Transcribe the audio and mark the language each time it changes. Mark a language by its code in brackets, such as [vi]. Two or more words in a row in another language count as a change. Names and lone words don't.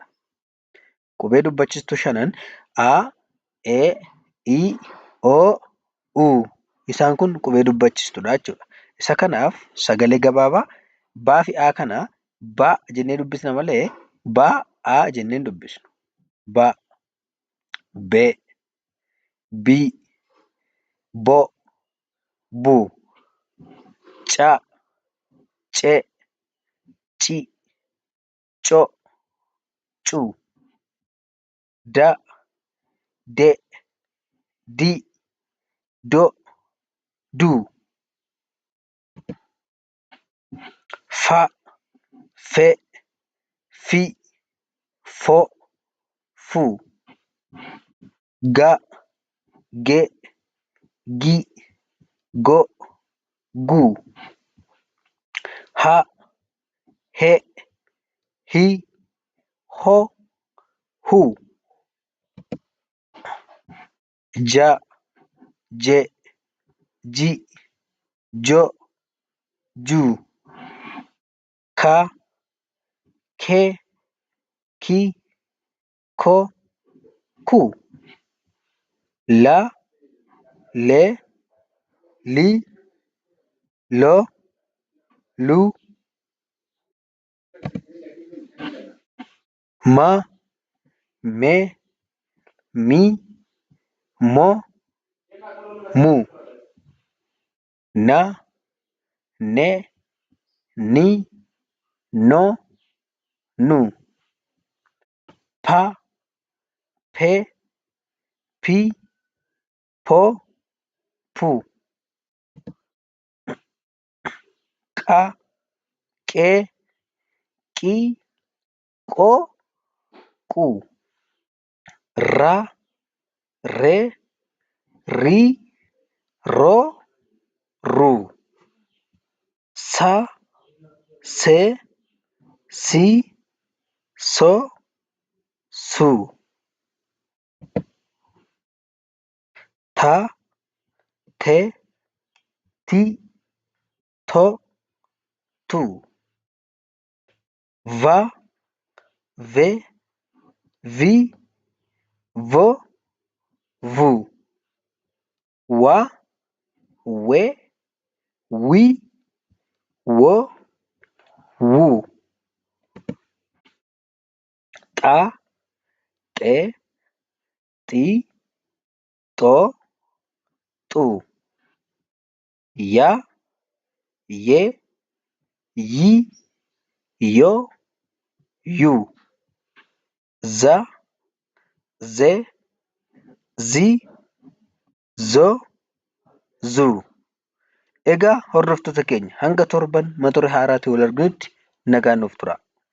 [om] Qubee dubbachiistuu shanan A, E, I, O, U isaan kun qubee dubbachiistuudha jechuudha. Isa kanaaf sagalee gabaabaa baa fi A kana ba jennee dubbisna malee ba A jennee hin dubbisnu. Ba, be, bi, bo, bu, ca, ce, ci, co, cu, da, de, di, do, du, fa, fe, fi, fo, fu, ga, ge, gi, go, gu, ha, he, hi, ho, hu, ja, je, ji, jo, ju, ka, ke, ki, ko, ku, la, le, li, lo, lu, ma, me, mi, mo, mu, na, ne, ni, no, nu, pa, pe, pi, po, pu, qa, qe, qi, qo, qu, ra, re, ri, ro, ru, sa, se, si, so, su, ta, te, ti, to, tu, va, ve, vi, vo, vu, wa, we, wi, wo, wu, xa, xe, xi, xo, xu, ya, ye, yi, yo, yu, za, ze, zi, zo, zu. Egaa hordoftoota keenya hanga torban mata duree haaraatiin wal arguutti nagaan nuuf tura.